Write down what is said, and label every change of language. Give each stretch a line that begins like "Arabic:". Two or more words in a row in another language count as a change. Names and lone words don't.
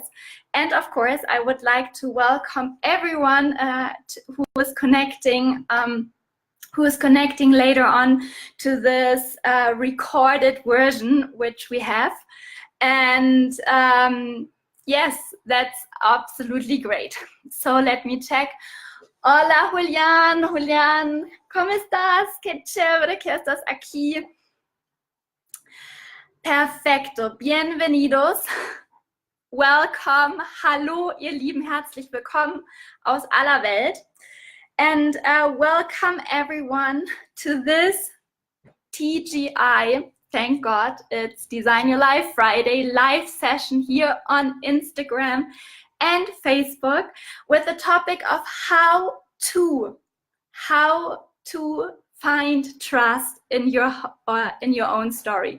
English: And of course, I would like to welcome everyone who is connecting later on to this recorded version, which we have. And yes, that's absolutely great. So let me check.
Spanish: Hola, Julián. Julián, ¿cómo estás? Qué chévere que estás aquí. Perfecto. Bienvenidos.
English: Welcome.
German: Hallo, ihr Lieben. Herzlich willkommen aus aller Welt.
English: And welcome everyone to this TGI, thank God it's Design Your Life Friday live session here on Instagram and Facebook with the topic of how to find trust in your own story.